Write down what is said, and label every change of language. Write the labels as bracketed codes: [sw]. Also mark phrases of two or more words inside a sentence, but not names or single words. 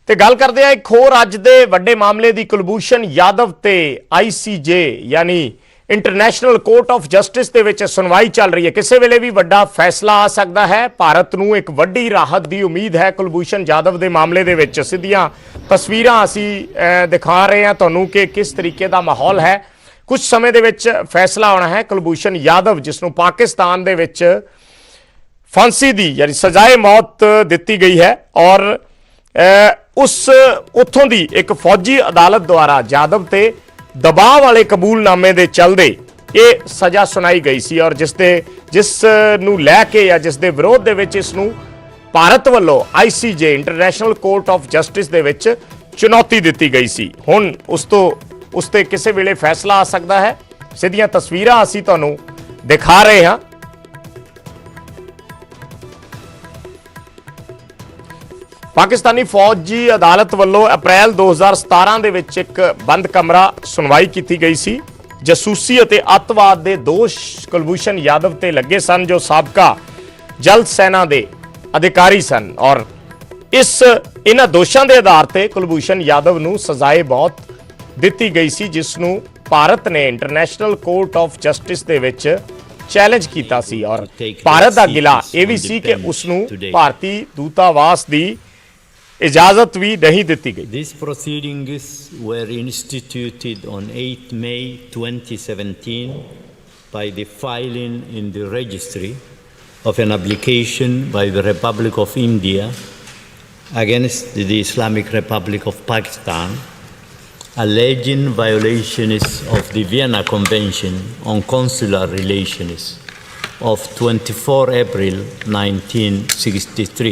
[pa] ਤੇ ਗੱਲ ਕਰਦੇ ਆ ਇੱਕ ਹੋਰ ਅੱਜ ਦੇ ਵੱਡੇ ਮਾਮਲੇ ਦੀ। ਕੁਲਭੂਸ਼ਣ ਯਾਦਵ ਤੇ ICJ यानी इंटरनेशनल कोर्ट ऑफ जस्टिस ਦੇ ਵਿੱਚ ਸੁਣਵਾਈ ਚੱਲ ਰਹੀ ਹੈ। ਕਿਸੇ ਵੇਲੇ ਵੀ ਵੱਡਾ ਫੈਸਲਾ ਆ ਸਕਦਾ ਹੈ। ਭਾਰਤ ਨੂੰ ਇੱਕ ਵੱਡੀ ਰਾਹਤ ਦੀ ਉਮੀਦ ਹੈ ਕੁਲਭੂਸ਼ਣ ਜਾਧਵ ਦੇ ਮਾਮਲੇ ਦੇ ਵਿੱਚ। ਸਿੱਧੀਆਂ ਤਸਵੀਰਾਂ ਅਸੀਂ ਦਿਖਾ ਰਹੇ ਹਾਂ ਤੁਹਾਨੂੰ ਕਿ ਕਿਸ ਤਰੀਕੇ ਦਾ ਮਾਹੌਲ ਹੈ। ਕੁਝ ਸਮੇਂ ਦੇ ਵਿੱਚ ਫੈਸਲਾ ਆਉਣਾ ਹੈ। ਕੁਲਭੂਸ਼ਣ ਯਾਦਵ ਜਿਸ ਨੂੰ ਪਾਕਿਸਤਾਨ ਦੇ ਵਿੱਚ ਫਾਂਸੀ ਦੀ ਯਾਨੀ ਸਜ਼ਾਏ ਮੌਤ ਦੀ ਗਈ ਹੈ ਔਰ ਉਸ ਉੱਥੋਂ ਦੀ ਏਕ ਫੌਜੀ ਅਦਾਲਤ ਦੁਆਰਾ ਜਾਧਵ ਤੇ ਦਬਾਅ ਵਾਲੇ ਕਬੂਲਨਾਮੇ ਦੇ ਚਲਦੇ ਯੇ ਸਜ਼ਾ ਸੁਣਾਈ ਗਈ ਸੀ ਔਰ ਜਿਸ ਨੂੰ ਲੈ ਕੇ ਯਾ ਜਿਸ ਦੇ ਵਿਰੋਧ ਦੇ ਵਿੱਚ ਇਸ ਨੂੰ ਭਾਰਤ ਵੱਲੋਂ ICJ ਇੰਟਰਨੈਸ਼ਨਲ ਕੋਰਟ ਆਫ ਜਸਟਿਸ ਦੇ ਵਿੱਚ ਚੁਣੌਤੀ ਦੀ ਗਈ ਸੀ। ਹੁਣ ਉਸ ਤੇ ਕਿਸੀ ਵੇਲੇ ਫੈਸਲਾ ਆ ਸਕਤਾ ਹੈ। ਸਿੱਧੀਆਂ ਤਸਵੀਰਾਂ ਅਸੀਂ ਤੁਹਾਨੂੰ ਦਿਖਾ ਰਹੇ ਹਾਂ। ਪਾਕਿਸਤਾਨੀ ਫੌਜੀ ਅਦਾਲਤ ਵਾਲੋਂ ਅਪ੍ਰੈਲ 2017 ਦੇ ਵਿੱਚ ਇੱਕ ਬੰਦ ਕਮਰਾ ਸੁਣਵਾਈ ਕੀਤੀ ਗਈ ਸੀ। ਜਾਸੂਸੀ ਅਤੇ ਅੱਤਵਾਦ ਦੇ ਦੋਸ਼ ਕੁਲਭੂਸ਼ਣ ਯਾਦਵ ਤੇ ਲੱਗੇ ਸਨ ਜੋ ਸਾਬਕਾ ਜਲ ਸੈਨਾ ਦੇ ਅਧਿਕਾਰੀ ਸਨ ਔਰ ਇਹਨਾਂ ਦੋਸ਼ਾਂ ਦੇ ਆਧਾਰ ਤੇ ਕੁਲਭੂਸ਼ਣ ਯਾਦਵ ਨੂੰ ਸਜ਼ਾਏ ਮੌਤ ਦਿੱਤੀ ਗਈ ਸੀ ਜਿਸ ਨੂੰ ਭਾਰਤ ਨੇ ਇੰਟਰਨੈਸ਼ਨਲ ਕੋਰਟ ਆਫ ਜਸਟਿਸ ਦੇ ਵਿੱਚ ਚੈਲੰਜ ਕੀਤਾ ਸੀ ਔਰ ਭਾਰਤ ਦਾ ਗਿਲਾ ਇਹ ਵੀ ਸੀ ਕਿ ਉਸ ਨੂੰ ਭਾਰਤੀ ਦੂਤਾਵਾਸ ਦੀ [hi] इजाजत भी नहीं दी गई। [en] These proceedings were instituted on 8 May 2017 by the filing in the registry of an application by the Republic of India against the Islamic Republic of Pakistan alleging violations of the Vienna Convention on consular relations of 24 April 1963.